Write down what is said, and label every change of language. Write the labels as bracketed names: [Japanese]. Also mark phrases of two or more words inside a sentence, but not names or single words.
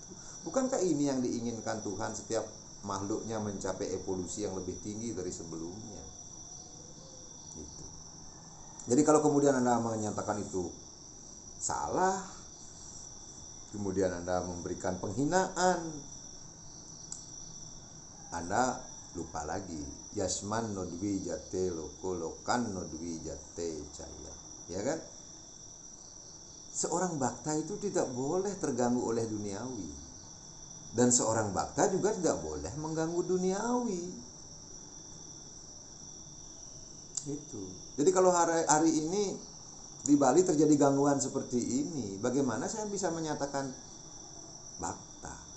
[Indonesian] Bukankah ini yang diinginkan Tuhan, setiap makhluknya mencapai evolusi yang lebih tinggi dari sebelumnya? Gitu. Jadi kalau kemudian Anda menyatakan itu salah, kemudian Anda memberikan penghinaan, Anda lupa lagi. [Sanskrit] यस्मान् नोद्वि जते लोको लोकान् नोद्वि जते च यः. [Indonesian] Ya kan? Seorang bhakta itu tidak boleh terganggu oleh duniawi. Dan seorang bhakta juga tidak boleh mengganggu duniawi. Itu. Jadi kalau hari ini di Bali terjadi gangguan seperti ini, bagaimana saya bisa menyatakan bhakta?